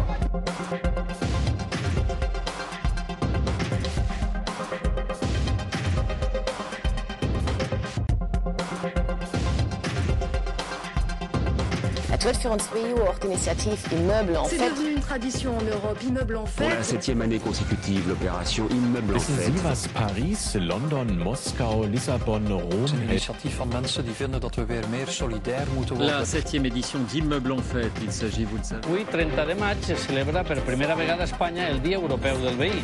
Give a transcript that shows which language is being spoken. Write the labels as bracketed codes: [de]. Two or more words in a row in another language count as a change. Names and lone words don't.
[fr] C'est devenu une tradition en Europe, Immeuble en Fête. Pour la 7e année consécutive, l'opération Immeuble en Fête. [nl] was Paris, London, Moskou, Lissabon, Rome. Het is een initiatief van mensen die vinden dat we weer meer solidair moeten worden. [fr] La 7e édition d'Immeuble en Fête, il s'agit, vous le savez. [ca] Avui, 30 de maig, se celebra per primera vegada a Espanya el Dia Europeu del Veí.